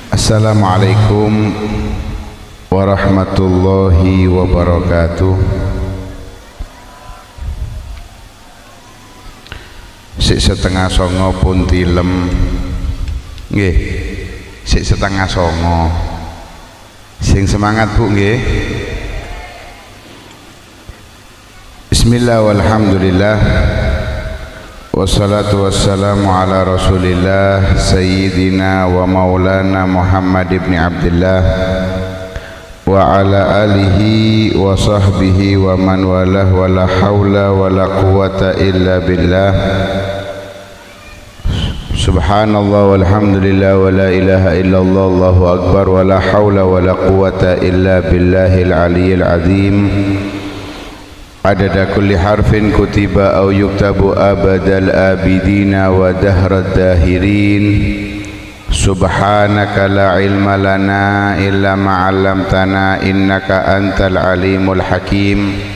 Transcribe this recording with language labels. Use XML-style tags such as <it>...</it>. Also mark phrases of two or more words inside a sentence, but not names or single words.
<ar>السلام عليكم ورحمة الله وبركاته.</ar> <jv>Sik setengah songo pun tilem. Nggih. Sik setengah songo. Sing semangat Bu nggih.</jv> <ar>بسم الله والحمد لله. والصلاة والسلام على رسول الله سيدنا ومولانا محمد بن عبد الله وعلى آله وصحبه ومن والاه ولا حول ولا قوة إلا بالله. سبحان الله والحمد لله ولا إله إلا الله الله أكبر ولا حول ولا قوة إلا بالله العلي العظيم. عدد كل حرف كتب أو يكتب أبد الآبدين ودهر الداهرين. سبحانك لا علم لنا إلا ما علمتنا إنك أنت العليم الحكيم.</ar>